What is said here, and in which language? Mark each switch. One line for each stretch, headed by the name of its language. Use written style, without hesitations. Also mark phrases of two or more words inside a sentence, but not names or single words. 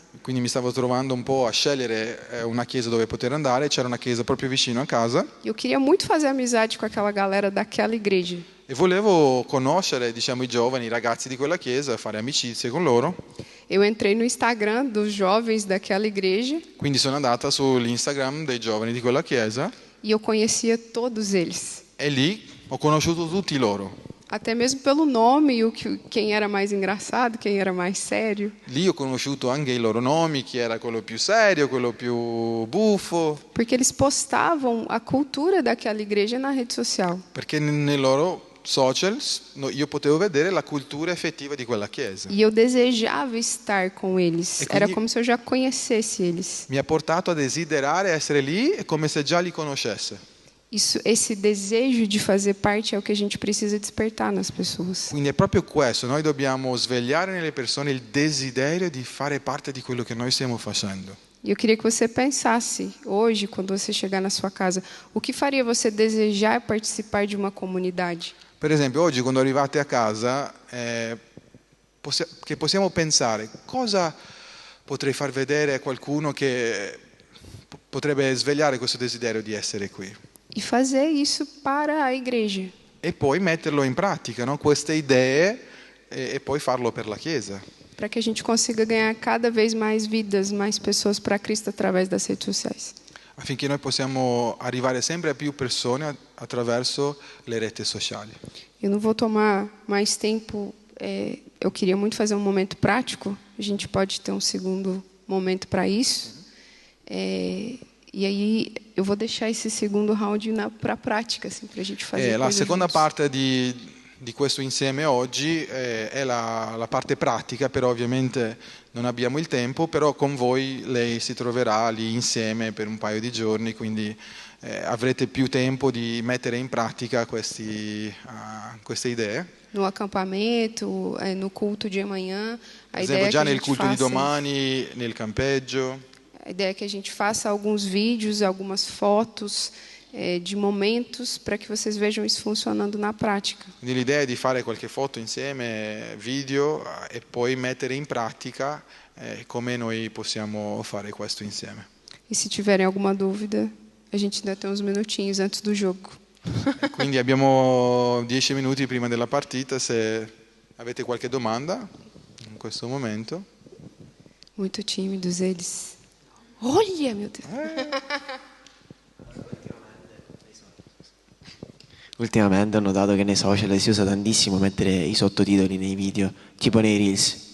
Italian: Quindi mi stavo trovando un po' a scegliere una chiesa dove poter andare, c'era una chiesa proprio vicino a casa.
Portuguese: Eu queria muito fazer amizade com aquela galera daquela igreja.
Italian: E volevo conoscere, diciamo, i giovani, i ragazzi di quella chiesa, fare amicizie con loro.
Portuguese: Eu entrei no Instagram dos jovens daquela igreja
Italian: Quindi sono andata sull'Instagram dei giovani di quella chiesa
Portuguese: e eu conhecia todos eles.
Italian: e lì ho conosciuto tutti loro.
Portuguese: Até mesmo pelo nome e quem era mais engraçado, quem era mais sério.
Italian: Lì ho conosciuto anche i loro nomi, chi era quello più serio, quello più buffo,
Portuguese: Porque eles postavam a cultura daquela igreja na rede social.
Italian: perché nei loro social io potevo vedere la cultura effettiva di quella chiesa.
Portuguese: E eu desejava estar com eles. E Era
Italian: quindi-
Portuguese: como se eu já conhecesse eles.
Italian: Mi ha portato a desiderare essere lì come se già li conoscesse.
Portuguese: Esse desejo de fazer parte é o que a gente precisa despertar nas pessoas.
Italian: Quindi è proprio questo, noi dobbiamo svegliare nelle persone il desiderio di fare parte di quello che noi stiamo facendo.
Portuguese: E eu queria que você pensasse hoje, quando você chegar na sua casa, o que faria você desejar participar de uma comunidade?
Italian: Per esempio, oggi quando arrivate a casa, che possiamo pensare, cosa potrei far vedere a qualcuno che potrebbe svegliare questo desiderio di essere qui?
Portuguese: E fazer isso para a igreja.
Italian: E poi metterlo in pratica, no? Queste idee e poi farlo per la Chiesa.
Portuguese: Para que a gente consiga ganhar cada vez mais vidas, mais pessoas para Cristo através das redes sociais.
Italian: Affinché noi possiamo arrivare sempre a più persone attraverso le reti sociali.
Portuguese: Eu não vou tomar mais tempo. Eu queria muito fazer um momento prático. A gente pode ter um segundo momento para isso. E aí eu vou deixar esse segundo round para a prática, assim, para a gente fazer.
Italian: La seconda
Portuguese: juntos.
Italian: parte di questo insieme oggi è la parte pratica, però ovviamente non abbiamo il tempo, però con voi lei si troverà lì insieme per un paio di giorni, quindi avrete più tempo di mettere in pratica queste idee.
Portuguese: No acampamento, no culto de amanhã.
Italian: Per esempio già nel culto di domani, nel campeggio.
Portuguese: A ideia é que a gente faça alguns vídeos, algumas fotos de momentos para que vocês vejam isso funcionando na prática.
Italian: Quindi l'idea è di fare qualche foto insieme, video, e poi mettere in pratica come noi possiamo fare questo insieme.
Portuguese: E se tiverem alguma dúvida, a gente ainda tem uns minutinhos antes do jogo.
Italian: Quindi abbiamo 10 minuti prima della partita, se avete qualche domanda in questo momento.
Portuguese: Muito tímidos eles. Olha, meu Deus.
Italian: Ultimamente ho notato che nei social si usa tantissimo mettere i sottotitoli nei video, tipo nei Reels.